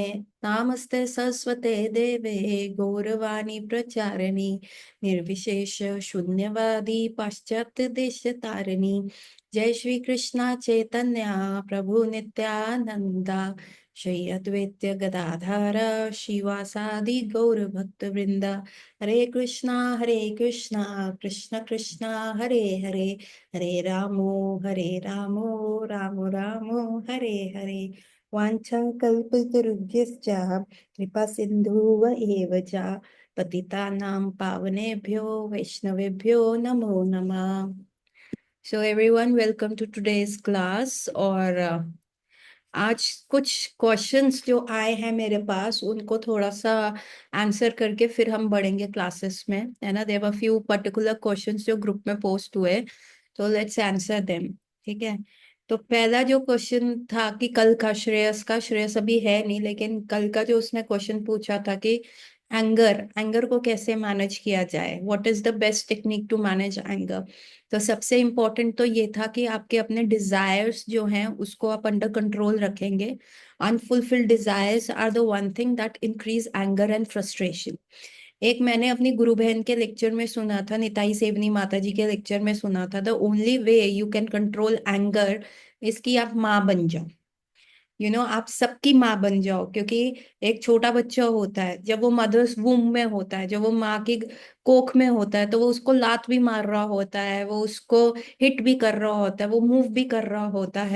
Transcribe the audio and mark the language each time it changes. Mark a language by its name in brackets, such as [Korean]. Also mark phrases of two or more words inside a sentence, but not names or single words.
[Sanskrit] नामस्ते सरस्वते देवे गौरवाणी प्रचारिणी निर्विशेष शून्यवादी पाश्चात्य देश तारिणी। जय श्री कृष्णा चैतन्य प्रभु नित्यानंदा श्री अद्वैत गदाधर शिवासादि गौर भक्त वृंदा। हरे कृष्णा कृष्ण कृष्णा हरे हरे, हरे रामो राम रामो हरे हरे। वाञ्छाकल्पतरुभ्यश्च कृपा सिन्धुव एव च पतितानां पावनेभ्यो वैष्णवेभ्यो नमो नमः। [English] So everyone, welcome to today's class। [Hindi] और आज कुछ क्वेश्चंस जो आए हैं मेरे पास उनको थोड़ा सा आंसर करके फिर हम बढ़ेंगे क्लासेस में, है ना। [English] there were few particular questions [Hindi] जो ग्रुप में पोस्ट हुए, तो [English] let's answer them. [Hindi] ठीक है। तो पहला जो क्वेश्चन था कि कल का श्रेयस अभी है नहीं, लेकिन कल का जो उसने क्वेश्चन पूछा था कि [English] anger anger [Hindi] को कैसे मैनेज किया जाए, [English] what is the best technique to manage anger. [Hindi] तो सबसे इम्पोर्टेंट तो ये था कि आपके अपने डिजायर्स जो हैं उसको आप [English] under control [Hindi] रखेंगे। [English] Unfulfilled desires are the one thing that increase anger and frustration. [Hindi] एक मैंने अपनी गुरु बहन के लेक्चर में सुना था, निताई सेवनी माता जी के लेक्चर में सुना था, [English] the only way you can control anger [Hindi] इसकी आप माँ बन जाओ। आप सबकी माँ बन जाओ, क्योंकि एक छोटा बच्चा होता है जब वो [English] mother's womb [Hindi] में होता है, जब वो माँ की कोख में होता है, तो वो उसको लात भी मार रहा होता है, वो उसको हिट भी कर रहा होता है, वो मूव भी कर रहा होता है।